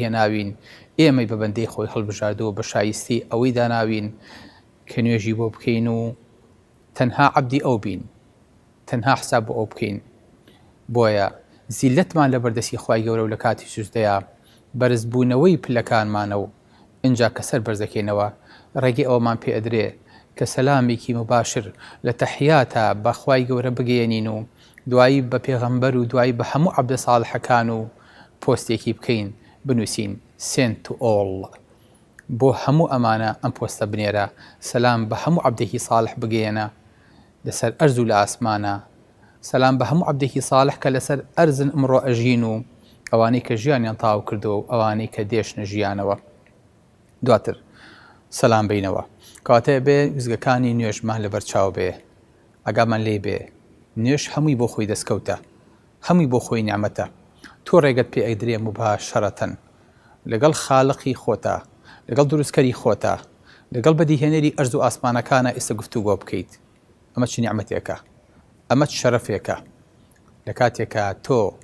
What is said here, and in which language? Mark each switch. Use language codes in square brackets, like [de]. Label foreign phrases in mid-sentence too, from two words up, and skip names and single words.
[ckb] هێناوین ئێمەی بە بەندەی خۆی هەڵبژاردەوە بە شایستی ئەوەی داناوین کە نوێژی بۆ بکەین و تەنها عەبدی ئەو بین تەنها حساب بۆ ئەو بکەین بۆیە زیلەتمان لە بەردەستی خوای گەورە و لە کاتی سوزدەیە بەرزبوونەوەی پلەکانمانە و ئینجا کە سەر بەرزەکەینەوە ڕێگەی ئەومان پێ ئەدرێ کە سەلامێکی مباشر لە تەحیاتە بە خوای گەورە بگەێنین و دوایی بە پێغەمبەر و دوایی بە هەموو عەبدە ساڵحەکان و پۆستێکی بکەین بنووسین [en] send to all [ckb] بۆ هەموو ئەمانە ئەم پۆستە بنێرە سەلام بە هەموو عەبدێکی ساڵح بگەێنە لەسەر ئەرز و لە ئاسمانە سەلام بە هەموو عەبدێکی ساڵح کە لەسەر ئەرزن ئەمڕۆ ئەژین و ئەوانەی کە ژیانیان تاو کردەوە و ئەوانەی کە دێشنە ژیانەوە دواتر سەلام بینەوە کاتەیە بێ وزگەکانی نوێژمان لە بەرچاو بێ ئەگامان لێ بێ نوێژ هەمووی بۆ خۆی دەستکەوتە هەمووی بۆ خۆی نیعمەتە تۆ ڕێگەت پێ ئەیدرێ مباشەرەتەن لەگەڵ خالقی خۆتە لەگەڵ دروستکەری خۆتە لەگەڵ بەدیهێنەری ئەرز و ئاسمانەکانە ئێستا گفتوگۆ بکەیت ئەمە چ نیعمەتێکە ئەمە شەرەفێکە لە کاتێکە تۆ